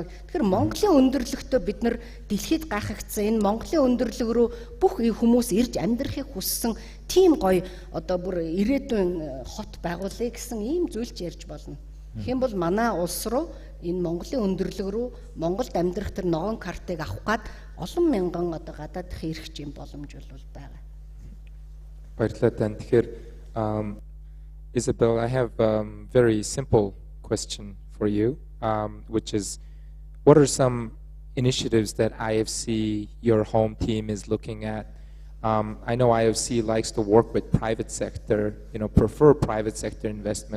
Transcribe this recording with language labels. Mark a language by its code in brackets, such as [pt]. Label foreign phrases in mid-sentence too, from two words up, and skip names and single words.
[mn] Тэгэхээр Монголын өндөрлөгтөө бид нар дэлхийд гайхагдсан энэ Монголын өндөрлөг рүү бүх хүмүүс ирж амьдрахыг хүссэн тийм гоё одоо бүр ирээдүйн хот байгуулъя гэсэн ийм зүйлч ярьж болно. Хэм бол манай улс руу энэ Монголын өндөрлөг рүү Монголд амьдрах тэр ногоон картыг авах гад олон мянган одоо гадаад ирэх юм боломж бол байгаа. Баярлалаа тань. [en] Тэгэхээр Isabel, I have a very simple question for you, which is, what are some initiatives that IFC, your home team, is looking at? I know IFC likes to work with private sector, prefer private sector investment.